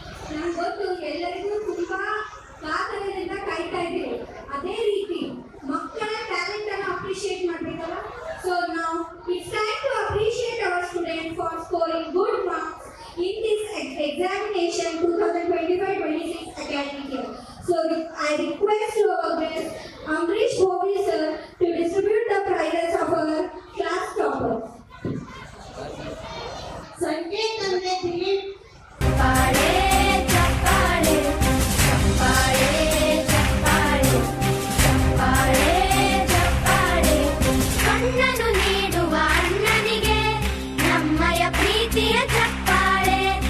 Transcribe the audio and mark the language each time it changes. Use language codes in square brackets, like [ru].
[kn] ನಾನು ಗೊತ್ತು ಎಲ್ಲರಿಗೂ ತುಂಬಾ ಕಾತರದಿಂದ ಕಾಯ್ತಾ ಇದ್ದೀರಿ. ಅದೇ ರೀತಿ ಮಕ್ಕಳ ಟ್ಯಾಲೆಂಟ್ ಅನ್ನು ಅಪ್ರಿಶಿಯೇಟ್ ಮಾಡಬೇಕಲ್ಲ. [en] so [kn] ನಾವು [en] It's time to appreciate our student for scoring good marks in this examination 2025-26 academic year. So I request to our guest Amrish Bobby sir to distribute the prizes of our class toppers. [kn] ಸಂಕೇತ್ ಅಂದ್ರೆ ದಿಲೀಪ್, ಚಪ್ಪಾಳೆ ಚಪ್ಪಾಳೆ ಚಪ್ಪಾಳೆ ಚಪ್ಪಾಳೆ ಚಪ್ಪಾಳೆ ಚಪ್ಪಾಳೆ ಕಣ್ಣನ್ನು ನೀಡುವ ಅಣ್ಣನಿಗೆ ನಮ್ಮಯ ಪ್ರೀತಿಯ ಚಪ್ಪಾಳೆ.